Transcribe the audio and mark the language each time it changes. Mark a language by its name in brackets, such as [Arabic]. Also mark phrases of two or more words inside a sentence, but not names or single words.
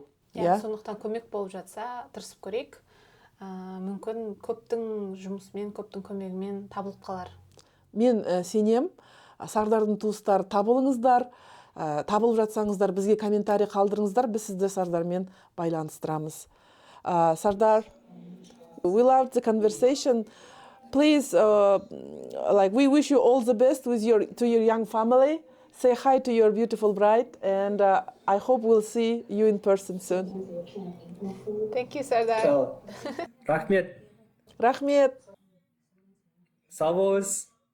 [Kazakh] Сондықтан көмек болып жатса, тырысып көрейік. Мүмкін көптің жұмысымен, көптің көмегімен табылып қалар. Мен сенем, Сардардың туыстары табылыңыздар, табылып жатсаңыздар, бізге комментарий қалдырыңыздар, біз сізді Сардармен байланыстырамыз. [English] Sardar, we loved the conversation. Please, we wish you all the best to your young family. say hi to your beautiful bride, and I hope we'll see you in person soon. Thank you, Sardar. So, [Kazakh] рахмет. Рахмет. Sağ болыңыз.